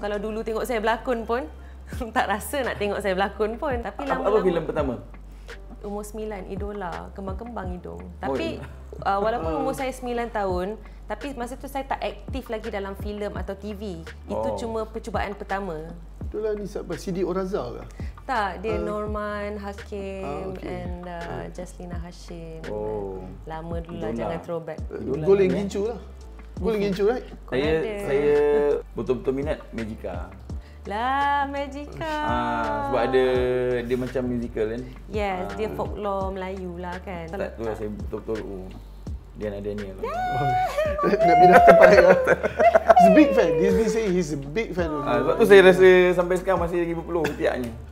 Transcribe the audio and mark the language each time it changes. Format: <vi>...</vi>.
<ms>Kalau dulu tengok saya berlakon pun tak rasa nak tengok saya berlakon pun. Tapi Apa lama-lama filem pertama? Umur 9, Idola, Kembang-Kembang Hidung. Tapi walaupun umur saya 9 tahun, tapi masa tu saya tak aktif lagi dalam filem atau TV. Itu cuma percubaan pertama. Itulah ni siapa? Sidi Oraza ke? Tak, dia Norman Hakim and Jaslina Hashim. Lama dulu lah, jangan throwback. Goleng Gincu lah. Goleng Gincu, right? Saya betul-betul minat Magica. Lah, Magica. Sebab dia macam musical kan? Yes, dia folklore Melayu lah kan. Tak tu lah saya betul-betul Diana Daniel. Nak pindah tempat lah. He's a big fan.</ms> <en>He's been saying he's a big fan of</en> <ms>Sebab tu saya rasa sampai sekarang masih lagi berpeluh tiaknya.</ms>